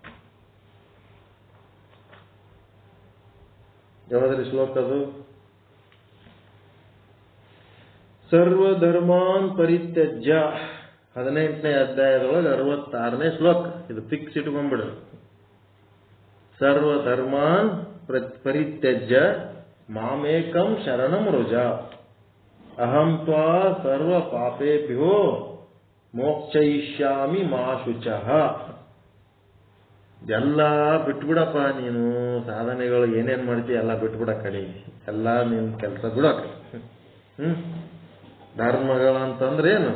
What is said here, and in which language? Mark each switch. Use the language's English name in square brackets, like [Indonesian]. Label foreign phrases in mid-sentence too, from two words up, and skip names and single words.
[Kannada] ಯಾವ್ದ್ರಿ ಶ್ಲೋಕ ಅದು? [Sanskrit] ಸರ್ವಧರ್ಮಾನ್ ಪರಿತ್ಯಜ್ಯ, [Kannada] 18ನೇ ಅಧ್ಯಾಯದೊಳಗೆ 66ನೇ ಶ್ಲೋಕ. ಇದು ಫಿಕ್ಸ್ ಇಟ್ಕೊಂಡ್ಬಿಡ್ರಿ. [Sanskrit] ಸರ್ವಧರ್ಮಾನ್ ಪರಿತ್ಯಜ್ಯ ಮಾಮೇಕಂ ಶರಣಂ ರುಜ, ಅಹಂ ತ್ವಾ ಸರ್ವ ಪಾಪೇಭ್ಯೋ ಮೋಕ್ಷಯಿಷ್ಯಾಮಿ ಮಾ ಶುಚಃ. [Kannada] ಎಲ್ಲ ಬಿಟ್ಬಿಡಪ್ಪ ನೀನು, ಸಾಧನೆಗಳು ಏನೇನ್ ಮಾಡ್ತೀಯ ಎಲ್ಲ ಬಿಟ್ಬಿಡ ಕಡೆ, ಎಲ್ಲ ನಿನ್ ಕೆಲಸ ಬಿಡಕ. ಧರ್ಮಗಳಂತಂದ್ರೆ ಏನು?